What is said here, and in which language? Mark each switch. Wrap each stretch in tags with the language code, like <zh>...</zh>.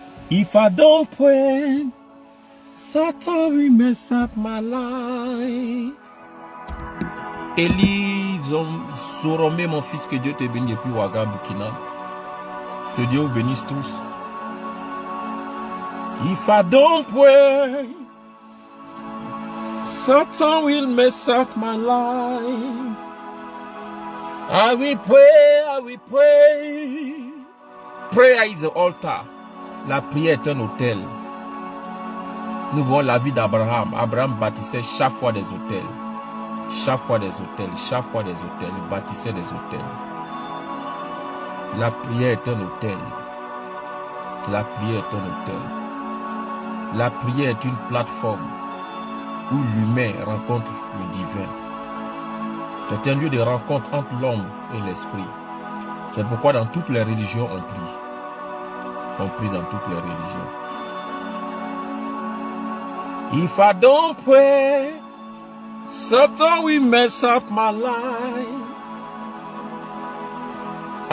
<en>If I don't pray, Satan will mess up my life.</en> <fr>Élie Zoromé, mon fils, que Dieu te bénisse depuis Ouaga, Burkina. Que Dieu vous bénisse tous.</fr> <en>If I don't pray, Satan will mess up my life. I will pray, I will pray. Prayer is the altar.</en> <fr>La prière est un autel. Nous voyons la vie d'Abraham. Abraham bâtissait chaque fois des autels. Chaque fois des autels, chaque fois des autels. Il bâtissait des autels. La prière est un autel. La prière est un autel. La prière est une plateforme où l'humain rencontre le divin. C'est un lieu de rencontre entre l'homme et l'esprit. C'est pourquoi dans toutes les religions on prie. On prie dans toutes les religions.</fr> <en>If I don't pray, Satan will mess up my life.</en>